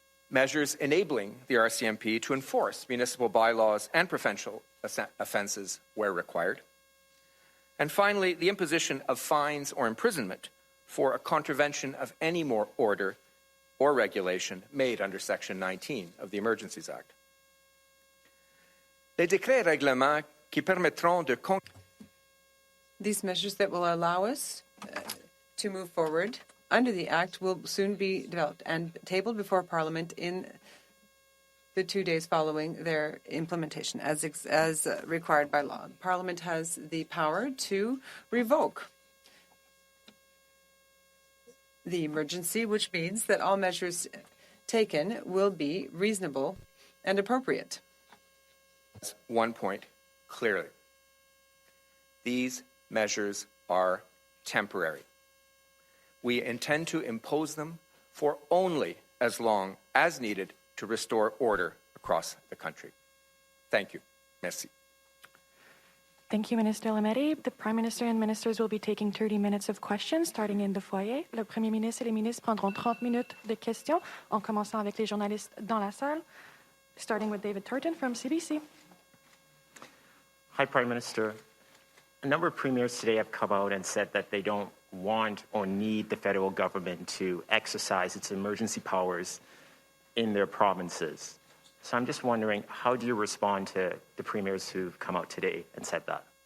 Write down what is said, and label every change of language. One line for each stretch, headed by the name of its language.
English: Measures enabling the RCMP to enforce municipal bylaws and provincial offences where required. And finally, the imposition of fines or imprisonment for a contravention of any more order or regulation made under Section 19 of the Emergencies Act.
French: Les décrets et règlements qui permettront de
English: These measures that will allow us to move forward under the Act will soon be developed and tabled before Parliament in the 2 days following their implementation, as required by law. Parliament has the power to revoke the emergency, which means that all measures taken will be reasonable and appropriate. One point clearly. These measures are temporary. We intend to impose them for only as long as needed to restore order across the country. Thank you.
French: Merci.
English: Thank you, Minister Lametti. The Prime Minister and Ministers will be taking 30 minutes of questions, starting in the foyer.
French: Le Premier ministre et les ministres prendront 30 minutes de questions, en commençant avec les journalistes dans la salle,
English: starting with David Turton from CBC. Hi, Prime Minister. A number of premiers today have come out and said that they don't want or need the federal government to exercise its emergency powers in their provinces. So I'm just wondering, how do you respond to the premiers who've come out today and said that?